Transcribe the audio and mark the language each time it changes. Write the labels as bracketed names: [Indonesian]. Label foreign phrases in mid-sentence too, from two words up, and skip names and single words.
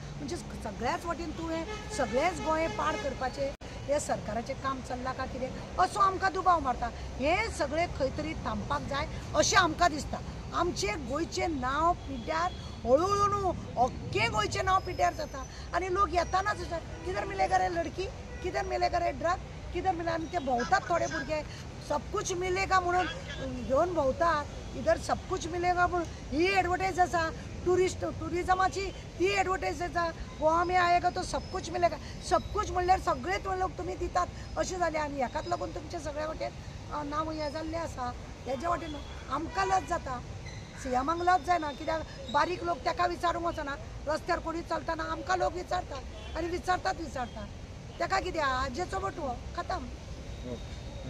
[Konkani] म्हणजे सगळ्याच वाटेन तुवें सगळेंच गोंय पाड करपाचें हे सरकाराचें काम चल्लां काय कितें असो आमकां दुबाव मारता. हें सगळें खंय तरी थांबपाक जाय अशें आमकां दिसता. आमचें गोंयचें नांव पिड्ड्यार हळूहळू न्हू अख्खें गोंयचें नांव पिड्ड्यार जाता. आनी लोक येतानाच [Hindi] किधर मिलेगा रे लडकी, किधर मिलेगा रे ड्रग, किधर मिले. [Konkani] आनी ते भोंवतात थोडे भुरगे [Hindi] सब कुछ मिलेगा [Konkani] म्हणून घेवन भोंवतात. [Hindi] इधर सब कुछ मिलेगा [Konkani] म्हणून ही एडवर्टायज आसा टुरिजमाची, ती एडवर्टायज आसा [Hindi] गोवा में आएगा तो सब कुछ मिलेगा. सब कुछ [Konkani] म्हणल्यार सगळेच लोक तुमी दितात अशें जालें. आनी हेकाच लागून तुमचें सगळ्या वाटेन नांव हें जाल्लें आसा. हेज्या वाटेन आमकां लज जाता, सीएमांक लज जायना. कित्याक बारीक लोक ताका विचारूंक वचना, रस्त्यार कोणी चलतना आमकां लोक विचारतात आनी विचारतात ताका कितें आजेचो बटवो खतम.